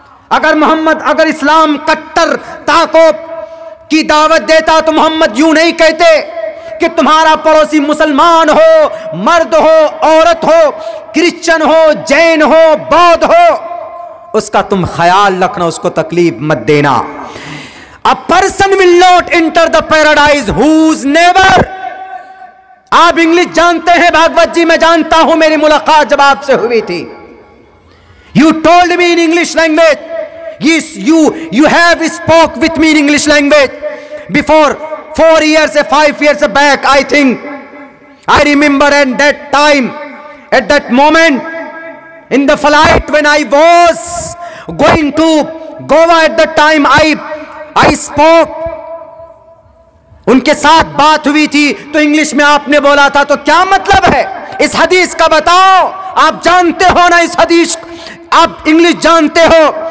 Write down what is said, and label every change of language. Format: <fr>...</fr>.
<hi>अगर इस्लाम कट्टरता को की दावत देता तो मोहम्मद यूं नहीं कहते कि तुम्हारा पड़ोसी मुसलमान हो, मर्द हो, औरत हो, क्रिश्चियन हो, जैन हो, बौद्ध हो, उसका तुम ख्याल रखना, उसको तकलीफ मत देना।</hi> <en>A person will not enter the paradise whose neighbor।</en> <hi>आप इंग्लिश जानते हैं भागवत जी, मैं जानता हूं, मेरी मुलाकात जब आपसे हुई थी।</hi> <en>You told me in English language, yes, you have spoke with me in English language before 4 years, 5 years back, I think. I remember at that time, at that moment, in the flight when I was going to Goa at that time, I spoke।</en> <hi>उनके साथ बात हुई थी तो English में आपने बोला था, तो क्या मतलब है इस हदीस का बताओ। आप जानते हो ना इस हदीस, आप इंग्लिश जानते हो।</hi>